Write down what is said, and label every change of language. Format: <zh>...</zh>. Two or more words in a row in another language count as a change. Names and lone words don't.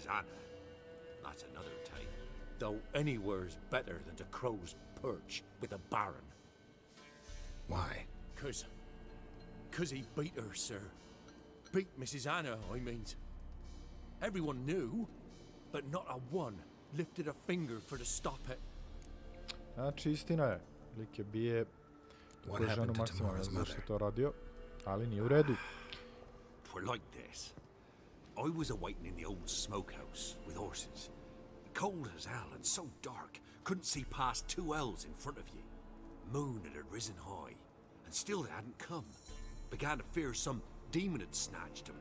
<en>Anna, that's another tale. Though anywhere's better than to Crow's Perch with a baron. Why? 'Cause he beat her, sir. Beat Mrs. Anna, I means. Everyone knew, but not a one lifted a finger for to stop it.</en> <sr>Znači, istina je. Lik je bije ženu maksimalno zato što je to radio, ali nije u redu.</sr> <en>'twere like this. I was awaiting in the old smokehouse with horses. Cold as hell and so dark, couldn't see past 2 ells in front of you. Moon had risen high, and still they hadn't come. Began to fear some demon had snatched them.</en>